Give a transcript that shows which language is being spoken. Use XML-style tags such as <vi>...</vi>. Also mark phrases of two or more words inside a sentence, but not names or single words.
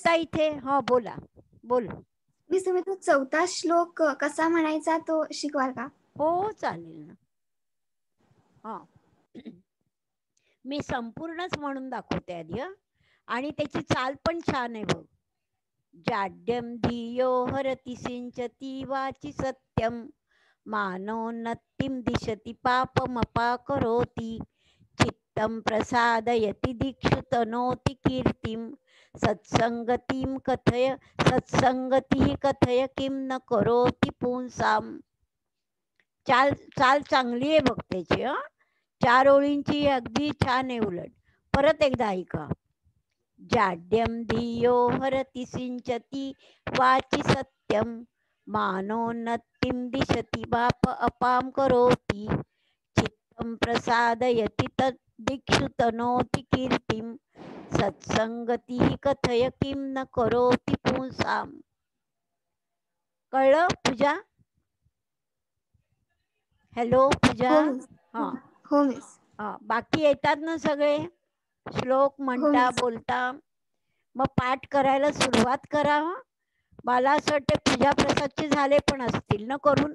<mr>आत्ता इथे बोला, बोल. मिस, तुम्ही तो 4था श्लोक कसा म्हणायचा तो शिकवाल का? हो, चालेल ना. हा, मी संपूर्णच म्हणून दाखवते आधी. आणि त्याची चाल पण छान आहे बघ.</mr> <sa>जाड्यम धियो हरति सिंचती वाची सत्यम मानोन्नतिं दिशति पापमपाकरोति चित्तं प्रसादयति दिक्षु तनोति कीर्तिं सत्संगतिं कथय किं न करोति पुंसाम.</sa> <mr>चाल चांगली आहे बघ त्याची. 4 ओळींची अगदी छान आहे उलट. परत एकदा ऐका.</mr> <sa>जाड्यम धियो हरति सिंचती वाची सत्यम मानोन्नतिं दिशति पाप अपाम करोति चित्तं प्रसादयति तद्दिक्षु तनोति कीर्तिं सत्संगतिः कथय किं न करोति पुंसाम.</sa> <mr>कळलं पूजा? हॅलो पूजा. हो मिस. हा, हो मिस. बाकी येतात ना सगळे श्लोक म्हणता मिस. बोलता? मग पाठ करायला सुरुवात करा. मला असं वाटतं पूजा प्रसादचे झाले पण असतील ना करून?</mr>